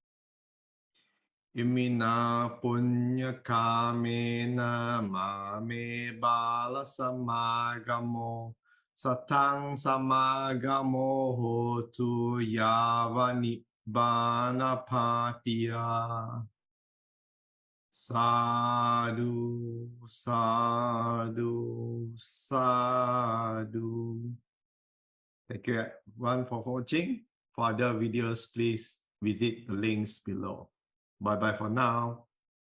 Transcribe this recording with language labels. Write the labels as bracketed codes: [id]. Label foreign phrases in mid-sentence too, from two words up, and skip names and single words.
[pi] Imina punya kamena mame bala samagamo satang samagamo hotu yavani bana patiya. Sadhu, sadhu, sadhu. [en] Thank you everyone for watching. For other videos, please visit the links below. Bye-bye for now.